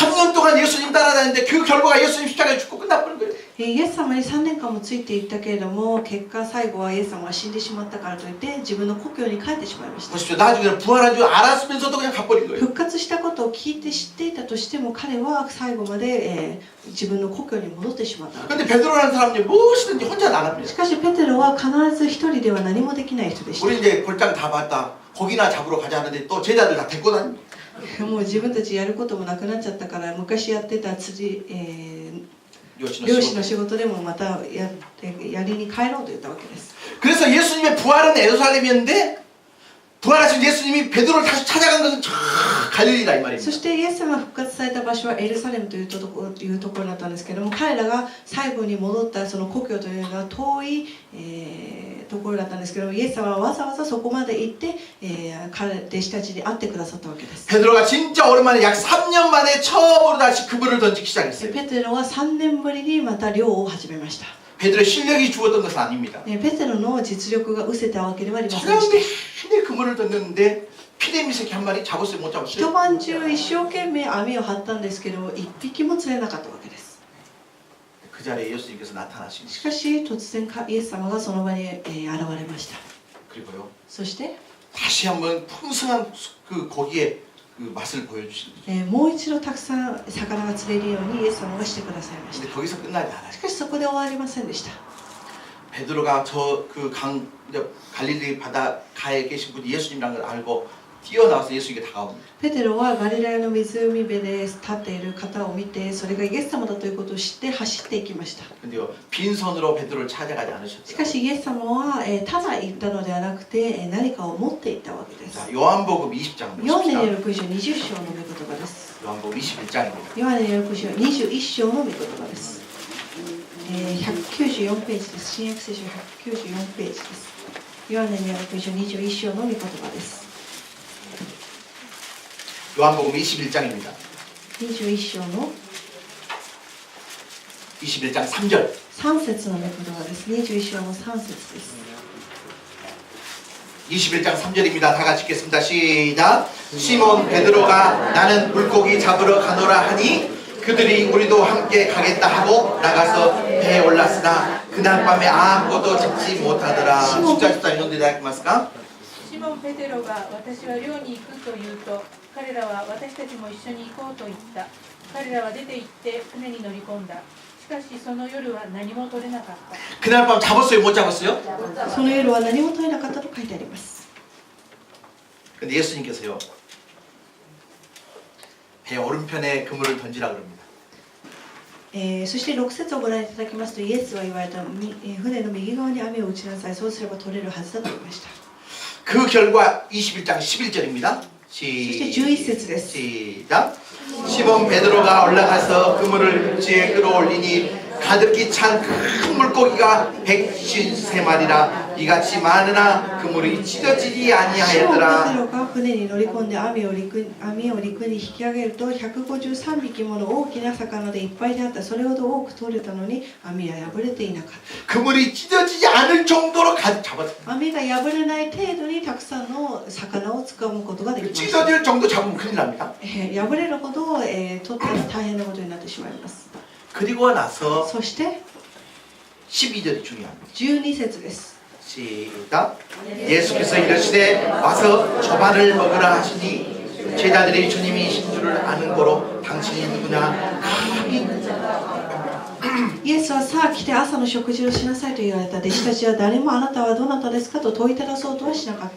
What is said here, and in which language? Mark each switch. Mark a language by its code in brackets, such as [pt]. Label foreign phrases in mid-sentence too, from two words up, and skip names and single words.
[ko] 3년 동안 예수님 따라다녔는데 그 결과가 예수님 십자가에 죽고 끝나버린 거예요. [ja] イエス様に3年間もついていったけれども、結果最後はイエス様が死んでしまったからといって自分の故郷に帰ってしまいました。 [ko] 보십시오. 나중에 부활한 줄 알았으면서도 그냥 가버린 거예요. [ja] 復活したことを聞いて知っていたとしても彼は最後まで、自分の故郷に戻ってしまったわけです。 [ko] 근데 베드로라는 사람이 무엇이든지 혼자 나갑니다. [ja] しかしペテロは必ず一人では何もできない人でした。 [ko] 우리 이제 골장 다 봤다. 고기나 잡으러 가자 하는데 또 제자들 다 데리고 다닙니다. [ja] もう自分たちやることもなくなっちゃったから昔やってた漁師の仕事でもまたやりに帰ろうと言ったわけです。 [ko] 그래서 예수님의 부활은 예루살렘이었는데 부활하신 예수님이 베드로를 다시 찾아간 것은 저 갈릴리다 이 말입니다. [ja] そしてイエス様が復活された場所はエルサレムというところだったんですけども、彼らが最後に戻ったその故郷というのは遠い、ところだったんですけども、イエス様はわざわざそこまで行って、弟子たちに会ってくださったわけです。 [ko] 베드로가 진짜 오랜만에 약 3년 만에 처음으로 다시 그물을 던지기 시작했어요. [ja] ペテロは3年ぶりにまた漁を始めました。 [ko] 베드로의 실력이 죽었던 것은 아닙니다. [ja] ペテロの実力が失せたわけではありませんで [ko] 저녁에 [ja] した。 [ko] 내내 그물을 던졌는데 피레미 새끼 한 마리 잡았어요? 못 [ja] 一 [ko] 잡았어요? [ja] 晩中一生懸命網を張ったんですけども一匹も釣れなかったわけです。 [ko] 그 자리에 예수님께서 나타나신 [ja] しかし突然イエス様がその場に現れました。 [ko] 그리고요 [ja] そして [ko] 다시 한번 풍성한 그 고기에 그 맛을 보여주신 거죠. [ja] もう一度たくさん魚が釣れるようにイエス様がしてくださいまし [ko] 근데 거기서 끝나지 않아요. [ja] た。しかしそこで終わりませんでした。 [ko] 베드로가 저 그 갈릴리 바닷가에 계신 분이 예수님이라는 걸 알고 뛰어나와서 예수님께 다가옵니다. [ja] ペテロはガリラヤの湖辺で立っている方を見て、それがイエス様だということを知って走っていきました。 [ko] 근데요 빈손으로 베드로를 찾아가지 [ja] しか [ko] 않으셨더라고요. [ja] しイエス様は、ただ行ったのではなくて、何かを持っていったわけです。 [ko] 자, 요한복음 20장 [ja] ヨハネによ [ko] 보십시다. [ja] る福音書20章の御言葉です。 [ko] 요한복음 21장입니다. [ja] ヨハネによる福音書21章の御言葉です。194ページです。新約聖書194ページです。ヨハネによる福音書21章の御言葉です。 [ko] 요한복음 21장입니다. [ja] 21 章の [ko] 21장 3절. [ja] 3 節の御言葉です。21章の3節です。 [ko] 21장 3절입니다. 다 같이 읽겠습니다. 시작. 시몬 베드로가 나는 물고기 잡으러 가노라 하니 그들이 우리도 함께 가겠다 하고 나가서 배에 올랐으나 그날 밤에 아무것도 잡지 못하더라. [ja] 숫자 14 読んでいただけますか? シモン・ペテロが私は漁に行くと言うと、彼らは私たちも一緒に行こうと言った。彼らは出て行って船に乗り込んだ。しかしその夜は何も取れなかった。 [ko] 그날 밤 잡았어요? 못 잡았어요? [ja] その夜は何も取れなかったと書いてあります。 [ko] 근데 예수님께서요 배 오른편에 그물을 던지라 그럽니다. [ja] そして6節をご覧いただきますと、イエスは言われた、船の右側に網を打ちなさい、そうすれば取れるはずだと言いました。 [ko] 그 결과 21장 11절입니다. [ja] そして11節です。 [ko] 시작. 시몬 베드로가 올라가서 그물을 지에 끌어올리니 가득히 찬 큰 물고기가 153마리라 이같이 많으나 그물이 찢어지지 [ja] シモン・ペテ [ko] 아니하였더라. [ja] ロが船に乗り込んで網を陸に引き上げると153匹もの大きな魚でいっぱいであった。それほど多く取れたのに網は破れていなかった。 [ko] 그물이 찢어지지 않을 정도로 가득 잡았어요. [ja] 網が破れない程度にたくさんの魚を掴むことができました。 [ko] 찢어질 정도 잡으면 큰일 납니다. [ja] 破れるほど、取ったら大変なことになってしまいます。 [ko] 그리고 나서 [ja] そして [ko] 12절이 중요합니다. [ja] 12 節です。 [ko] 시작. 예수께서 이르시되 와서 저반을 먹으라 하시니 제자들이 주님이신 줄을 아는 거로 당신이 누구냐 감히 [ja] イエスはさあ来て朝の食事をしなさいと言われた。弟子たちは誰もあなたはどなたですかと問いただそうとはしなかった。